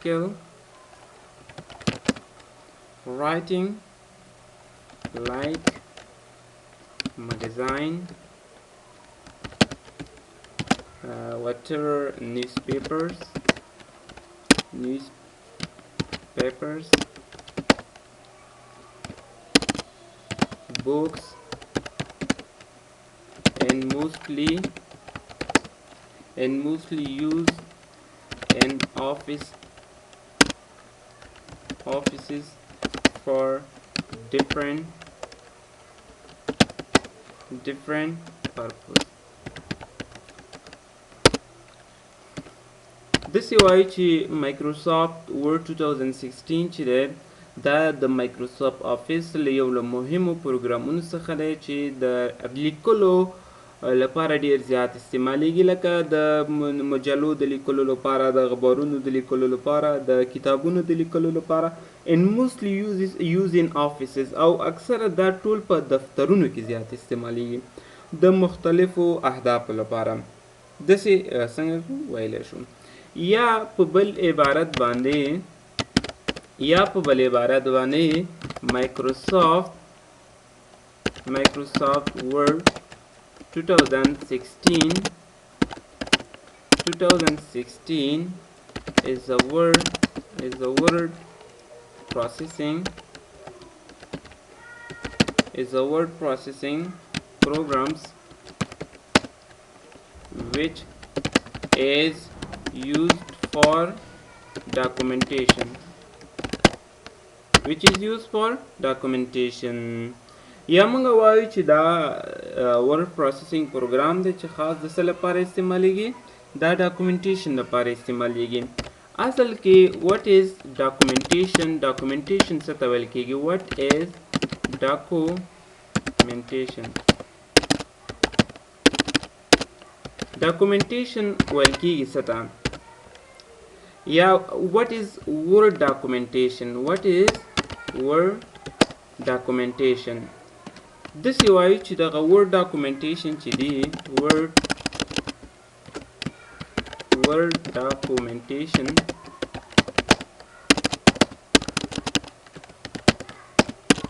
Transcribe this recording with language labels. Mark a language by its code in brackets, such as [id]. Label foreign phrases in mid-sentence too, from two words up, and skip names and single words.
[en] like magazine, whatever newspapers, books, and mostly used in offices for different purpose. [ps] داسې وایي چې مایکروسافټ ورډ 2016 چې دی دا د مایکروسافټ آفیس له یو له مهمو پروګرامونو څخه دی چې د لیکلو لپاره ډیر زیات استعمالیږي، لکه د مجلو د لیکلو لپاره، د خبرونو د لیکلو لپاره، د کتابونو د لیکلو لپاره. [en] and mostly used in offices [ps] او اکثره دا ټول په دفترونو کې زیات استعمالیږي د مختلفو اهدافو لپاره. داسې څنګه ویلی شو. یا په بل عبارت باندې مایکروسافټ ورډ 2016 [en] is a word [ps] processing programs which is used for documentation. یا موږ وایو چې دا [en] word processing program [ps] دی چې خاص د څه لپاره استعمالیږي، دا ډاکومنټیشن لپاره استعمالیږي. اصل کې [en] what is documentation [ps] څه ته ویل کیږي. [en] what is documentation [ps] ویل کیږي څه ته. یا [en] what is word documentation [ps] داسې وایو چې دغه [en] word documentation [ps] چې دی [en] word documentation